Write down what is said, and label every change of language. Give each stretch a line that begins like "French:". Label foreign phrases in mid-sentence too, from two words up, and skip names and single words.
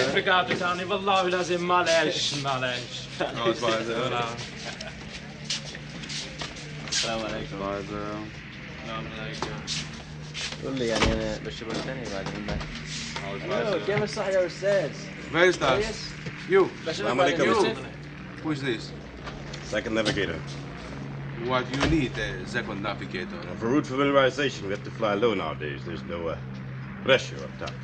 Arabic: رجعت تاني والله لازم معلش
German: Ausweise.
Arabic: السلام عليكم.
German: Ausweise.
Arabic: السلام عليكم. قول لي يعني انا بشرب ثاني بعدين بعد.
German: Ausweise.
Arabic: كيف الصح يا استاذ؟
German: Wer ist das?
English: You.
Arabic: السلام عليكم.
English: Who is this? Second navigator. What do you need, second navigator? For route familiarization, we have to fly low nowadays. There's no pressure up top.